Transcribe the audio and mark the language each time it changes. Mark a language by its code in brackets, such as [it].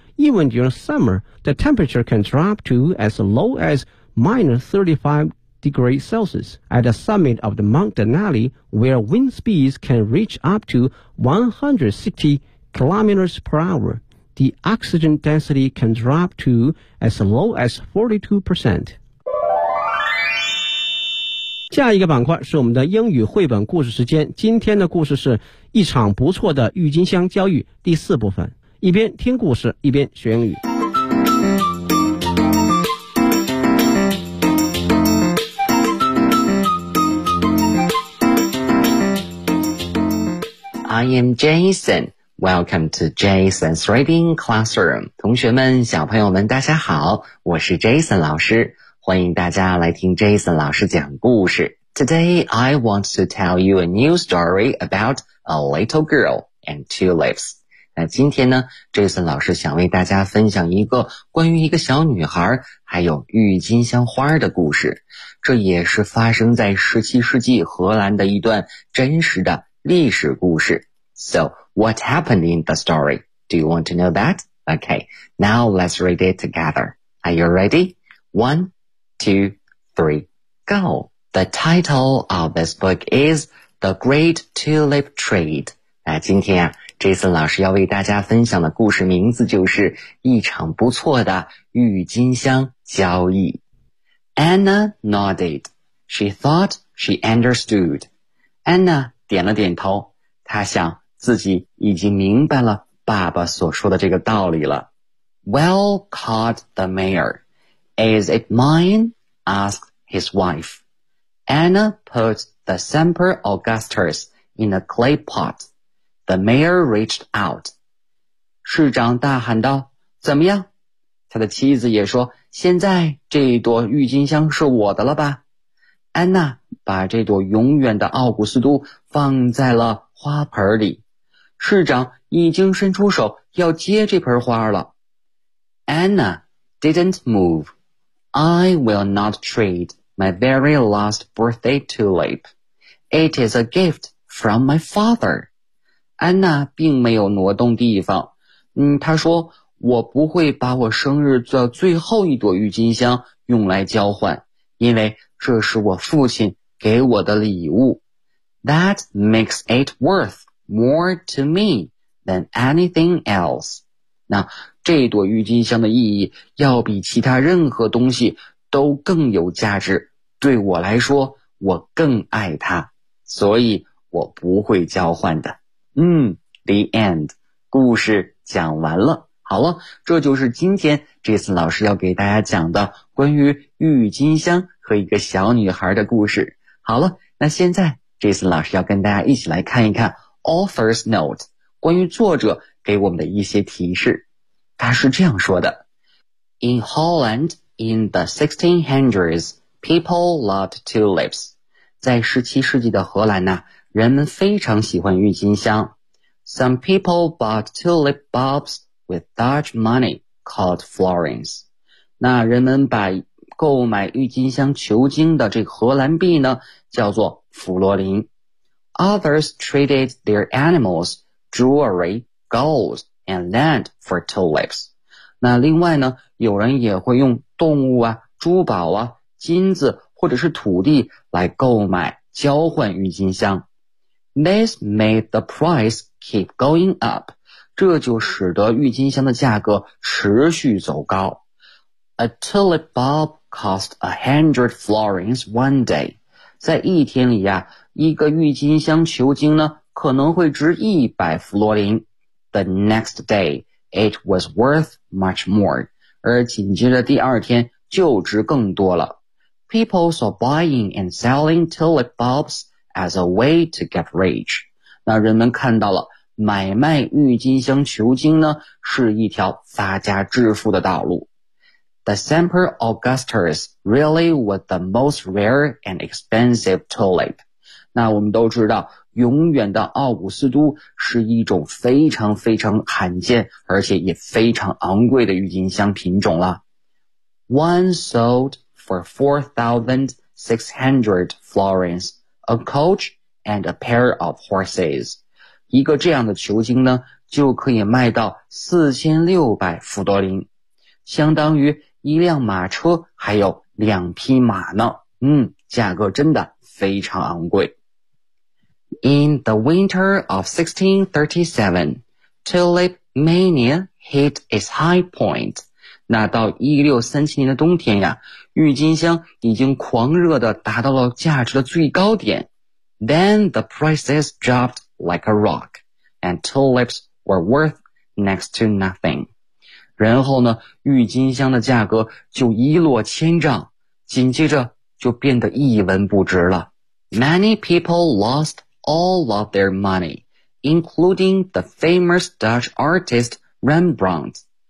[en] Even during summer, the temperature can drop to as low as -35°C. At the summit of the Mount Denali, where wind speeds can reach up to 160 km/h, the oxygen density can drop to as low as 42%. [zh] 下一个板块是我们的英语绘本故事时间，今天的故事是一场不错的郁金香交易，第四部分，一边听故事一边学英语。 [en] I am Jason, welcome to Jason's Reading Classroom. [zh] 同学们，小朋友们，大家好，我是 Jason 老师，欢迎大家来听 Jason 老师讲故事。 [en] Today, I want to tell you a new story about a little girl and tulips. [zh] 那今天呢 ,Jason 老师想为大家分享一个关于一个小女孩还有郁金香花的故事。这也是发生在17世纪荷兰的一段真实的历史故事。 [en] So, what happened in the story? Do you want to know that? Okay, now let's read it together. Are you ready? One, two, three, go! The title of this book is The Great Tulip Trade. [zh] 那今天啊 ,Jason 老师要为大家分享的故事名字就是一场不错的郁金香交易。 [en] Anna nodded. She thought she understood. [zh] Anna 点了点头，她想自己已经明白了爸爸所说的这个道理了。 [en] Well, called the mayor. Is it mine? Asked his wife. Anna put the Semper Augustus in a clay pot. The mayor reached out. [zh] 市长大喊道，怎么样？他的妻子也说，现在这一朵郁金香是我的了吧。安娜把这朵永远的奥古斯都放在了花盆里，市长已经伸出手要接这盆花了。 [en] Anna didn't move. I will not trade my very last birthday tulip. It is a gift from my father. [zh] 安娜并没有挪动地方，她说，我不会把我生日的最后一朵郁金香用来交换，因为这是我父亲给我的礼物。 [en] That makes it worth more to me than anything else. [zh] 那这朵郁金香的意义要比其他任何东西都更有价值，对我来说我更爱它，所以我不会交换的。嗯， [en] The end， [zh] 故事讲完了。好了，这就是今天这次老师要给大家讲的关于郁金香和一个小女孩的故事。好了，那现在这次老师要跟大家一起来看一看 [en] author's note， [zh] 关于作者给我们的一些提示。他是这样说的， [en] In Holland in the 1600s, people loved tulips. [zh] 在17世纪的荷兰呢，人们非常喜欢郁金香。 [en] Some people bought tulip bulbs with Dutch money called florins. [zh] 那人们把购买郁金香球茎的这个荷兰币呢叫做弗洛林。 [en] Others traded their animals, jewelry, gold and land for tulips. [zh] 那另外呢，有人也会用动物啊、珠宝啊、金子或者是土地来购买交换郁金香。 [en] This made the price keep going up. [zh] 这就使得郁金香的价格持续走高。 [en] A tulip bulbcost 100 florins one day. [zh] 在一天里啊，一个郁金香球茎呢可能会值100弗洛林。 [en] The next day, it was worth much more. [zh] 而紧接着第二天就值更多了。 [en] People saw buying and selling tulip bulbs as a way to get rich. [zh] 那人们看到了买卖郁金香球茎呢是一条发家致富的道路。 [en] The Semper Augustus really was the most rare and expensive tulip. [zh] 那我们都知道，永远的奥古斯都是一种非常非常罕见而且也非常昂贵的郁金香品种了。 [en] One sold for 4,600 florins, a coach and a pair of horses. [zh] 一个这样的球茎呢就可以卖到4600弗多林，相当于一辆马车还有两匹马呢。嗯，价格真的非常昂贵。 [en] In the winter of 1637, tulip mania hit its high point. [zh] 那到1637年的冬天呀，郁金香已经狂热的达到了价值的最高点。 [en] Then the prices dropped like a rock, and tulips were worth next to nothing. [zh] 然后呢，郁金香的价格就一落千丈，紧接着就变得一文不值了。 [en] Many people lost all of their money, including the famous Dutch artist Rembrandt.